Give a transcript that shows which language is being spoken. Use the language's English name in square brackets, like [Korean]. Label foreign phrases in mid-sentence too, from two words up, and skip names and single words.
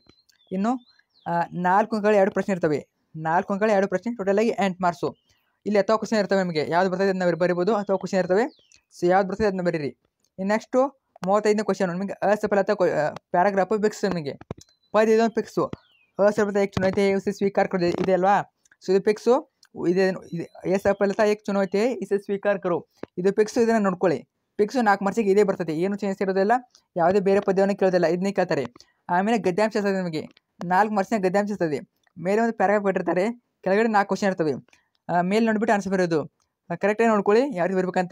[Kannada] ಇನ್ನು 4 ಅಂಕಗಳ 2 ಪ್ರಶ್ನೆ ಇರ್ತವೆ. 4 ಅಂಕಗಳ 2 ಪ್ರಶ್ನೆ, ಟೋಟಲಾಗಿ 8 ಮಾರ್ಕ್ಸು. ಇಲ್ಲಿ 10 ಕ್ವಶನ್ ಇರ್ತವೆ ನಿಮಗೆ. ಯಾವ್ದು ಬರ್ತದೆ ಅದನ್ನ ಬರಿಬೋದು. 10 ಕ್ವಶನ್ ಇರ್ತವೆ. ಸೊ ಯಾವ್ದು ಬರ್ತದೆ ಅದನ್ನ ಬರೀರಿ. ಇನ್ನು ನೆಕ್ಸ್ಟು 35ನೇ ಕ್ವಶನ್ ನಿಮಗೆ असफलता ಪ್ಯಾರಾಗ್ರಾಫು ಫಿಕ್ಸ್. ನಿಮಗೆ ಪದ ಇದೊಂದು ಫಿಕ್ಸು. [Hindi] असफलता एक चुनौती है उसे स्वीकार करो [Kannada] ಇದೆ ಅಲ್ವಾ? ಸೊ ಇದು ಫಿಕ್ಸು. [Hindi] ಇದೆ असफलता एक चुनौती है इसे स्वीकार करो. [Kannada] ಇದು ಫಿಕ್ಸು. ಇದನ್ನು ನೋಡ್ಕೊಳ್ಳಿ. ಫಿಕ್ಸು 4 ಮಾರ್ಕ್ಸಿಗೆ ಇದೇ ಬರ್ತದೆ. ಏನು ಚೇಂಜ್ ಇರೋದಿಲ್ಲ, ಯಾವುದೇ ಬೇರೆ ಪದ್ಯವನ್ನು ಕೇಳೋದಿಲ್ಲ. ಇದನ್ನೇ ಕೇಳ್ತಾರೆ. ಆಮೇಲೆ ಗದ್ಯಾಂಶ ಇರ್ತದೆ ನಿಮಗೆ. 4 ಮಾರ್ಕ್ಸಿನ ಗದ್ಯಾಂಶ ಇರ್ತದೆ. ಮೇಲೆ ಒಂದು ಪ್ಯಾರಾಗ್ರಾಫ್ ಕೊಟ್ಟಿರ್ತಾರೆ, ಕೆಳಗಡೆ 4 ಕ್ವಶನ್ ಇರ್ತವೆ. ಮೇಲೆ ನೋಡಿಬಿಟ್ಟು ಆನ್ಸರ್ ಬರೋದು. ಕರೆಕ್ಟಾಗಿ ನೋಡ್ಕೊಳ್ಳಿ ಯಾವ ರೀತಿ ಬರಬೇಕಂತ.